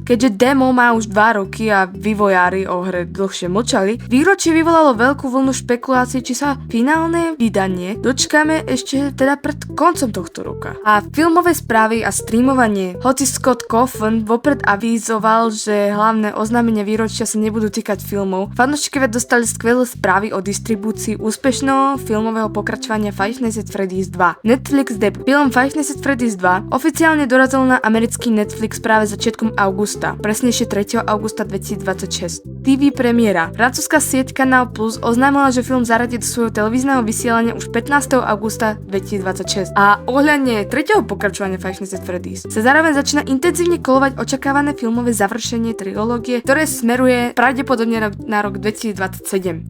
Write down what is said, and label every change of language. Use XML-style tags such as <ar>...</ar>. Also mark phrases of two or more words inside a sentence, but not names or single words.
<sk>Keďže demo má už 2 roky a vývojári o hre dlhšie mlčali, výročie vyvolalo veľkú vlnu špekulácií, či sa finálne vydanie dočkáme ešte teda pred koncom tohto roka. A filmové správy a streamovanie. Hoci Scott Cawthon vopred avízoval, že hlavné oznámenia výročia sa nebudú týkať filmov, fanúšikovia dostali skvelé správy o distribúcii úspešného filmového pokračovania Five Nights at Freddy's 2. Netflix debut. Film Five Nights at Freddy's 2 oficiálne dorazil na americký Netflix práve začiatkom augusta, presnejšie 3. augusta 2026. TV premiéra. Francúzska sieť Canal Plus oznámila, že film zaradí do svojho televízneho vysielania už 15. augusta 2026. A ohľadne 3. pokračovania Five Nights at Freddy's sa zároveň začína intenzívne kolovať očakávané filmové završenie trilógie, ktoré smeruje pravdepodobne na rok 2027.</sk>